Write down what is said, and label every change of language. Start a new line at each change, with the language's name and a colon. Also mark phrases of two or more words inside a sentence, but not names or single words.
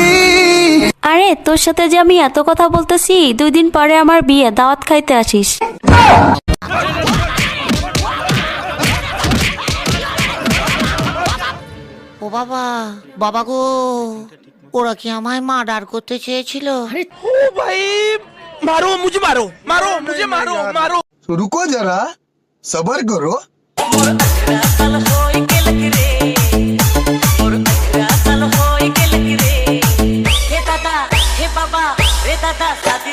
Bangla: আরে তোর সাথে যে আমি এত কথা বলতেছি, 2 দিন পরে আমার বিয়ে, দাওয়াত খাইতে আসিস। ও বাবা, বাবা গো, ওরা কি আমায় মার্ডার করতে চেয়েছিল?
Hindi: ओ भाई मारो मुझे, मारो मारो मुझे, मारो मारो। रुको जरा सबर करो। हे दादा, हे बाबा, रे दादा।